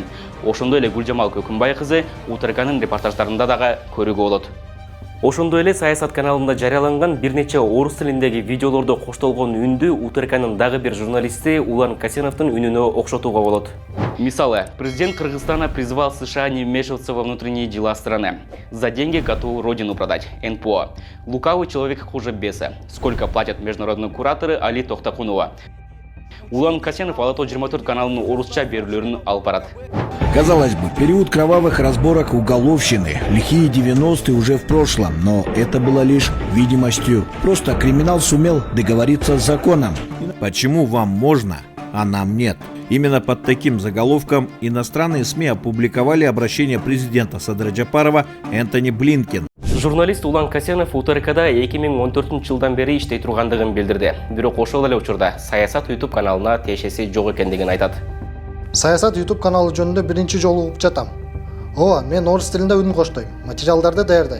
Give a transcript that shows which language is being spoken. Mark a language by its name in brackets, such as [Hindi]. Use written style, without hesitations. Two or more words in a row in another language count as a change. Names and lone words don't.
[Kyrgyz] Ошондой эле Гүлжамал Көкүнбай кызы УТРКнын репортаждарында дагы көрүүгө болот. Ошондой эле Саясат каналында жарыяланган бир нече орус тилиндеги видеолордо коштолгон үндү УТРКнын дагы бир журналисти Улан Касеновдун үнүнө окшотууга болот. [Russian] Мисалы, президент Кыргызстана призвал США не вмешиваться во внутренние дела страны. За деньги готов родину продать. НПО. Лукавый человек хуже беса. Сколько платят международные кураторы Али Тохтакунова. [Kyrgyz] Улан Касенов Ала 24 каналынын орусча берүүлөрүн алып барат. [Russian] Казалось бы, период кровавых разборок уголовщины, лихие 90-е уже в прошлом, но это было лишь видимостью. Просто криминал сумел договориться с законом. Почему вам можно, а нам нет? Именно под таким заголовком иностранные СМИ опубликовали обращение президента Садыр Жапарова Энтони Блинкен. [Kyrgyz] Журналист Улан Касенов УТРКда 2014 жылдан бери иштей тургандыгын билдирди. Бирок ошол эле учурда Саясат YouTube каналына тиешеси жок экендигин айтат. Саясат YouTube каналы жөнүндө биринчи жолу угуп жатам. Ооба, мен орус тилинде үн коштойм, материалдарды даярдайм.